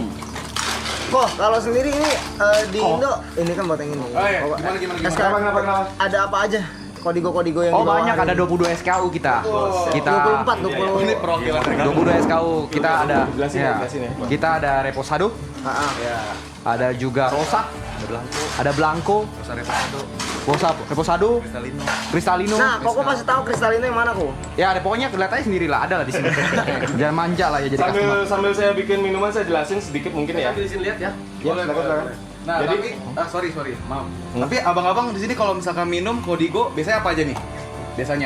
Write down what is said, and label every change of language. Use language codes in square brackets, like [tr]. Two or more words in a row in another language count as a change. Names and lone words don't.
[id] Kok kalau sendiri ini di Indo ini kan buat yang ini. Gimana? Sekarang ada apa aja? Kodigo-kodigo yang di bawah Banyak, ada 22 SKU kita. Kita 24, 20. Ini perwakilan 22 SKU. Kita ada Jelasin ya. Kita ada Reposado. Ada juga Rosa. Ada Blanco. Reposado. Cristalino. Nah, kok pasti tahu Cristalino yang mana kok? Ya, ada pokoknya lihat aja sendiri lah, ada lah di sini. Jangan manja lah ya jadi customer. Sambil saya bikin minuman, saya jelasin sedikit mungkin ya. Di sini lihat ya. Ya, silakan. Nah, Jadi- tapi sorry, maaf. Tapi abang-abang di sini kalau misalkan minum Kodigo biasanya apa aja nih? Biasanya